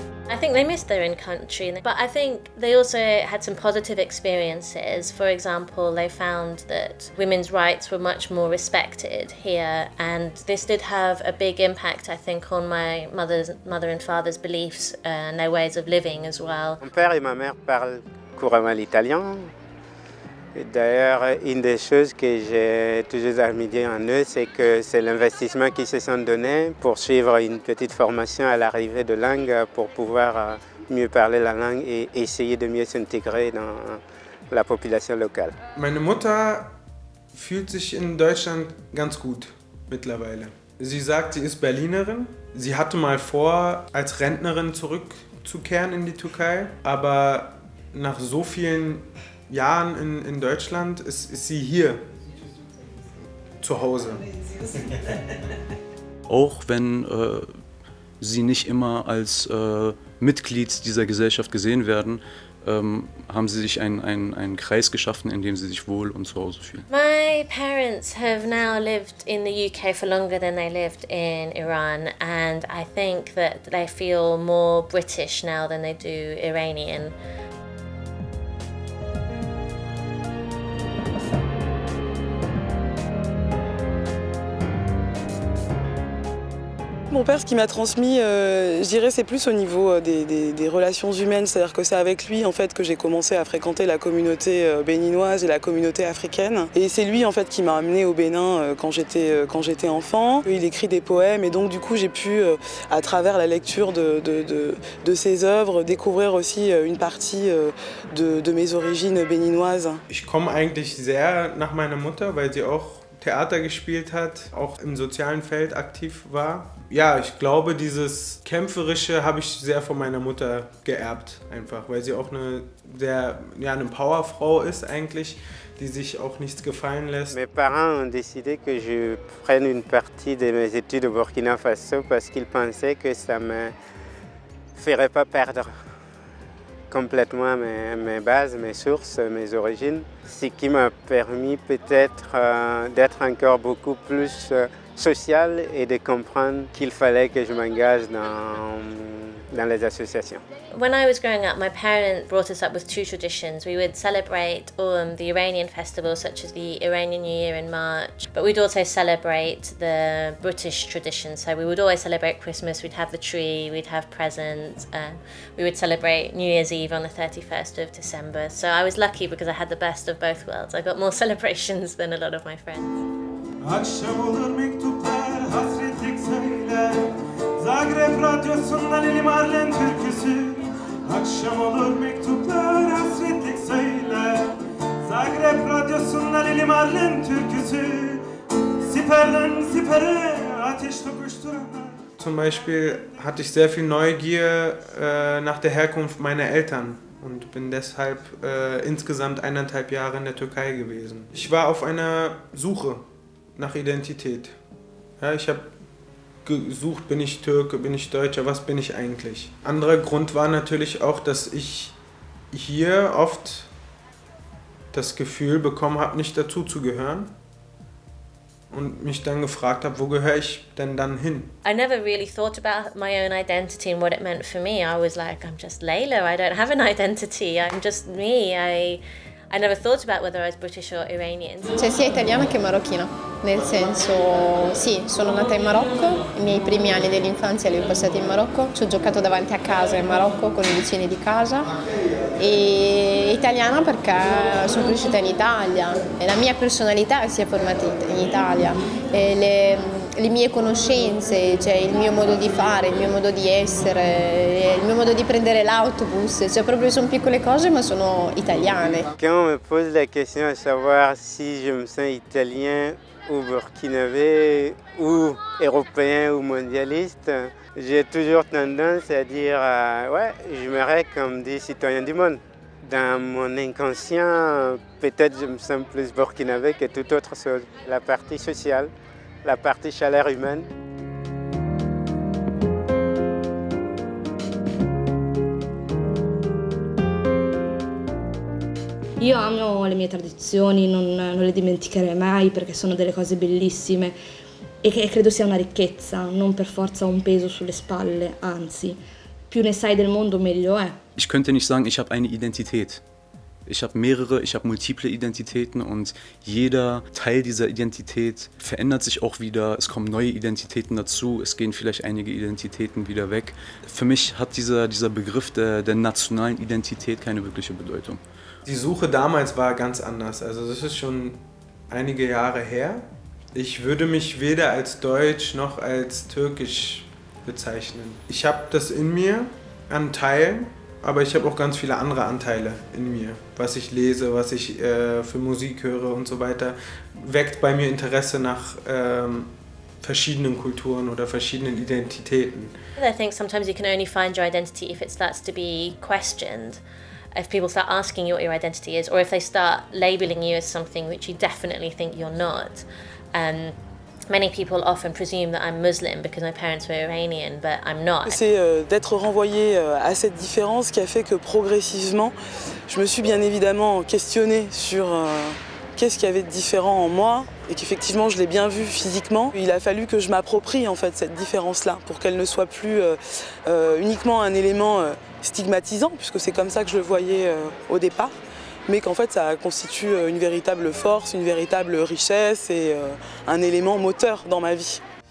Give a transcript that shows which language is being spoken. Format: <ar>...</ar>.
<en>I think they missed their own country, but I think they also had some positive experiences. For example, they found that women's rights were much more respected here, and this did have a big impact, I think, on my mother and father's beliefs and their ways of living as well.</en> <fr>Mon père et ma mère parlent couramment l'italien. D'ailleurs, une des choses que j'ai toujours admiré en eux, c'est que c'est l'investissement qu'ils se sont donné pour suivre une petite formation à l'arrivée de langue pour pouvoir mieux parler la langue et essayer de mieux s'intégrer dans la population locale.</fr> <de>Meine Mutter fühlt sich in Deutschland ganz gut mittlerweile. Sie sagt, sie ist Berlinerin. Sie hatte mal vor, als Rentnerin zurückzukehren in die Türkei, aber nach so vielen Jahren in Deutschland ist sie hier zu Hause. Auch wenn sie nicht immer als Mitglied dieser Gesellschaft gesehen werden, haben sie sich einen Kreis geschaffen, in dem sie sich wohl und zu Hause fühlen.</de> <en>My parents have now lived in the UK for longer than they lived in Iran, and I think that they feel more British now than they do Iranian.</en> <fr>Mon père, ce qu'il m'a transmis, je dirais, c'est plus au niveau des relations humaines. C'est-à-dire que c'est avec lui en fait, que j'ai commencé à fréquenter la communauté béninoise et la communauté africaine. Et c'est lui en fait, qui m'a amenée au Bénin quand j'étais enfant. Il écrit des poèmes et donc du coup j'ai pu, à travers la lecture de ses œuvres, découvrir aussi une partie de mes origines béninoises.</fr> <de>Ich komme eigentlich sehr nach meiner Mutter, weil sie auch Theater gespielt hat, auch im sozialen Feld aktiv war. Ja, ich glaube, dieses Kämpferische habe ich sehr von meiner Mutter geerbt, einfach, weil sie auch eine Powerfrau ist eigentlich, die sich auch nichts gefallen lässt.</de> <fr>Mes parents ont décidé que je prenne une partie de mes études au Burkina Faso parce qu'ils pensaient que ça me ferait pas perdre complètement mes bases, mes sources, mes origines, ce qui m'a permis peut-être d'être encore beaucoup plus social et de comprendre qu'il fallait que je m'engage dans les associations.</fr> <en>When I was growing up, my parents brought us up with two traditions. We would celebrate the Iranian festivals, such as the Iranian New Year in March, but we'd also celebrate the British tradition. So we would always celebrate Christmas, we'd have the tree, we'd have presents, we would celebrate New Year's Eve on the 31st of December. So I was lucky because I had the best of both worlds. I got more celebrations than a lot of my friends.</en> <tr>Akşam olur mektuplar, hasretlik söyler. Zagreb radyosundan Lili Marlen türküsü. Akşam olur mektuplar, hasretlik söyler. Zagreb radyosundan Lili Marlen türküsü. Siperden sipere ateş tokuşturanlar.</tr> <de>Zum Beispiel hatte ich sehr viel Neugier nach der Herkunft meiner Eltern und bin deshalb insgesamt 1,5 Jahre in der Türkei gewesen. Ich war auf einer Suche nach Identität. Ja, ich habe gesucht, bin ich Türke, bin ich Deutscher, was bin ich eigentlich? Anderer Grund war natürlich auch, dass ich hier oft das Gefühl bekommen habe, nicht dazu zu gehören und mich dann gefragt habe, wo gehöre ich denn dann hin?</de> <en>I never really thought about my own identity and what it meant for me. I was like, I'm just Layla, I don't have an identity, I'm just me. I never thought about whether I was British or Iranian.</en> <it>Cioè sia italiana che marocchina, nel senso sì, sono nata in Marocco, i miei primi anni dell'infanzia li ho passati in Marocco, ci ho giocato davanti a casa in Marocco con i vicini di casa e italiana perché sono cresciuta in Italia e la mia personalità si è formata in Italia. Le mie conoscenze, cioè il mio modo di fare, il mio modo di essere, il mio modo di prendere l'autobus, cioè proprio sono piccole cose ma sono italiane.</it> <fr>Quand on me pose la question de savoir si je me sens italien ou burkinabé ou européen ou mondialiste, j'ai toujours tendance à dire ouais, je me rêve comme des citoyens du monde. Dans mon inconscient, peut-être je me sens plus burkinabé que toute autre chose. La partie sociale, la partie chaleur humaine.</fr> <it>Io amo le mie tradizioni, non le dimenticherei mai perché sono delle cose bellissime e che credo sia una ricchezza, non per forza un peso sulle spalle, anzi, più ne sai del mondo meglio è.</it> <de>Ich könnte nicht sagen, ich habe eine Identität. Ich habe mehrere, ich habe multiple Identitäten und jeder Teil dieser Identität verändert sich auch wieder. Es kommen neue Identitäten dazu, es gehen vielleicht einige Identitäten wieder weg. Für mich hat dieser Begriff der nationalen Identität keine wirkliche Bedeutung. Die Suche damals war ganz anders, also das ist schon einige Jahre her. Ich würde mich weder als deutsch noch als türkisch bezeichnen. Ich habe das in mir an Teilen, aber ich habe auch ganz viele andere Anteile in mir. Was ich lese, was ich für Musik höre und so weiter, weckt bei mir Interesse nach verschiedenen Kulturen oder verschiedenen Identitäten.</de> <en>I think sometimes you can only find your identity if it starts to be questioned. If people start asking you what your identity is, or if they start labeling you as something which you definitely think you're not. Many people often presume that I'm Muslim because my parents were Iranian, but I'm not.</en> <fr>C'est d'être renvoyée à cette différence qui a fait que progressivement, je me suis bien évidemment questionnée sur qu'est-ce qu'il y avait de différent en moi et qu'effectivement je l'ai bien vu physiquement. Il a fallu que je m'approprie en fait cette différence-là pour qu'elle ne soit plus uniquement un élément stigmatisant, puisque c'est comme ça que je le voyais au départ, mais qu'en fait ça constitue une véritable force, une véritable richesse et un élément moteur dans ma vie.</fr>